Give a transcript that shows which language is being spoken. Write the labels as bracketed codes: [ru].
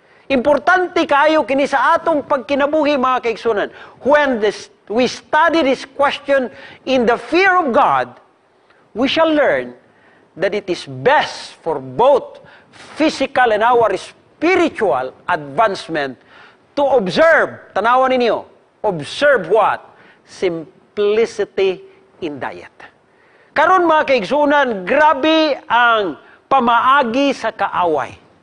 [ceb] Importante kaayo kini sa atong pagkinabuhi mga kaigsunan. [en] When we study this question in the fear of God, we shall learn that it is best for both physical and our spiritual advancement to observe, [ceb] tanawan ninyo, [en] observe what? Simplicity in diet. [ceb] Karon mga kaigsunan, grabe ang pamaagi sa kaaway.